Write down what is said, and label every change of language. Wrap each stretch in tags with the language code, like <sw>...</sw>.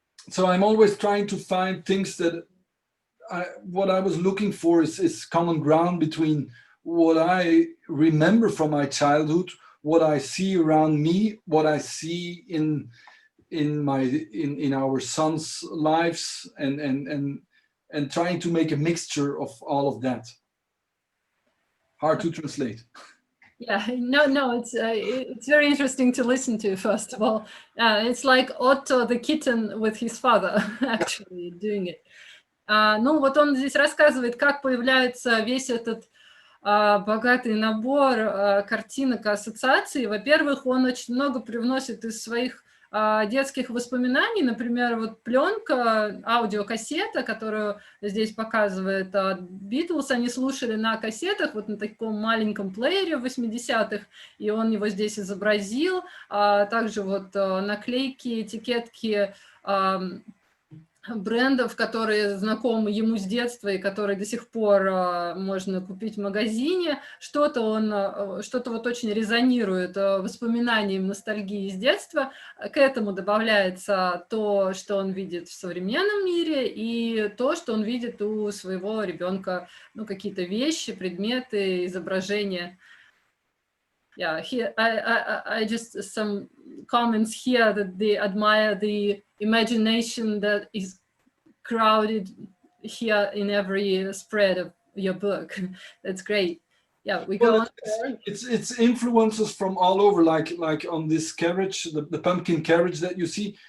<en>So I'm always trying to find things that what I was looking for is common ground between what I remember from my childhood, what I see around me, what I see in our sons' lives, and trying to make a mixture of all of that. Hard to translate. Yeah, no, it's very interesting to listen to, first of all. It's like Otto the kitten with his father, actually, doing it.</en> <ru>Ну, вот он здесь рассказывает, как появляется весь этот богатый набор картинок и ассоциаций. Во-первых, он очень много привносит из своих детских воспоминаний, например, вот пленка, аудиокассета, которую здесь показывает Beatles, они слушали на кассетах, вот на таком маленьком плеере в 80-х, и он его здесь изобразил, также вот наклейки, этикетки брендов, которые знакомы ему с детства и которые до сих пор можно купить в магазине. Что-то вот очень резонирует воспоминанием, ностальгии из детства. К этому добавляется то, что он видит в современном мире, и то, что он видит у своего ребенка, ну, какие-то вещи, предметы, изображения.</ru> <en>Yeah, I just some comments here that they admire the imagination that is crowded here in every spread of your book. That's great. Yeah, we go on. It's influences from all over, like on this carriage, the pumpkin carriage that you see.</en>